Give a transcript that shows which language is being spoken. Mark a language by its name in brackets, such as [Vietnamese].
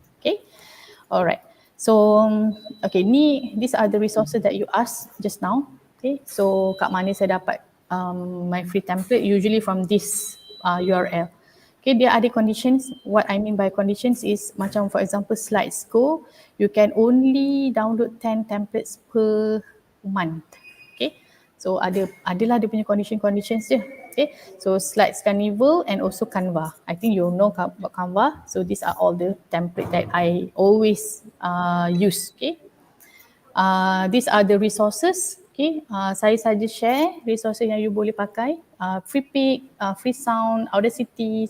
[English] Okay, alright. So, okay, these are the resources that you asked just now. [Malay] Okay, so kat mana saya dapat [English] my free template? Usually from this URL. Okay, there are the conditions. What I mean by conditions is macam for example Slides Go, you can only download 10 templates per month. [Malay] Okay, so adalah dia punya conditions dia. [English] Okay, so Slides Carnival and also Canva. I think you know about Canva. So these are all the template that I always use. Okay, these are the resources. [Malay] Okay, saya saja share resources yang you boleh pakai. [English] Free pic, free sound, Audacity.